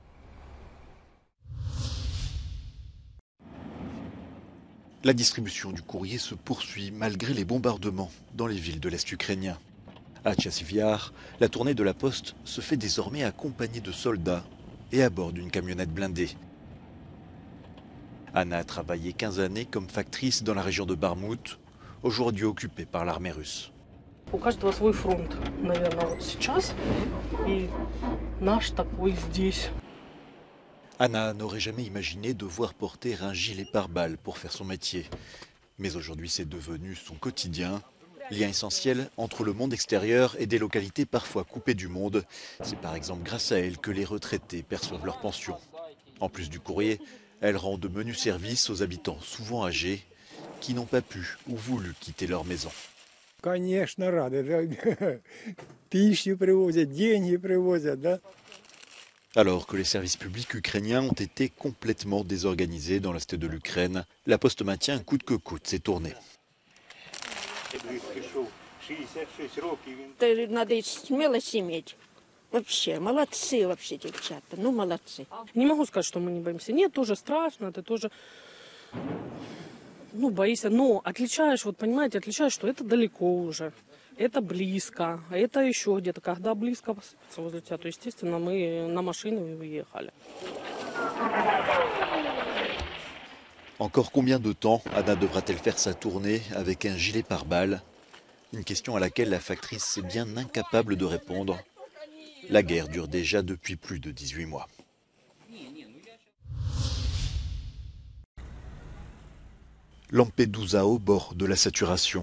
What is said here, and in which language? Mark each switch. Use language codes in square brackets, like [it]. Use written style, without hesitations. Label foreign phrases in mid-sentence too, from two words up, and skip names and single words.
[fr] La distribution du courrier se poursuit malgré les bombardements dans les villes de l'Est ukrainien. À Tchassivyar, la tournée de la poste se fait désormais accompagnée de soldats et à bord d'une camionnette blindée. Anna a travaillé 15 années comme factrice dans la région de Barmout, aujourd'hui occupée par l'armée russe. [ru] У каждого свой фронт, наверное, вот сейчас, и наш такой здесь. [fr] Anna n'aurait jamais imaginé devoir porter un gilet pare-balles pour faire son métier. Mais aujourd'hui, c'est devenu son quotidien. Lien essentiel entre le monde extérieur et des localités parfois coupées du monde. C'est par exemple grâce à elle que les retraités perçoivent leur pension. En plus du courrier, elle rend de menus services aux habitants souvent âgés qui n'ont pas pu ou voulu quitter leur maison. [ru] Конечно, рады. Пищу привозят, деньги привозят, да? [fr] Alors que les services publics ukrainiens ont été complètement désorganisés dans l'est de l'Ukraine, la Poste maintient coûte que coûte ses tournées. [ru] Надо смелость иметь. Вообще, молодцы вообще девчата, ну молодцы. Не могу сказать, что мы не боимся. Нет, тоже страшно, это тоже, ну, боишься. Но отличаешь, вот понимаете, отличаешь, что это далеко уже. Это близко, а это еще где-то. Когда близко возле тебя, то, естественно, мы на машине уехали. [fr] Encore combien de temps Anna devra-t-elle faire sa tournée avec un gilet pare-balles? Une question à laquelle la factrice est bien incapable de répondre. La guerre dure déjà depuis plus de 18 mois. Lampedusa au bord de la saturation.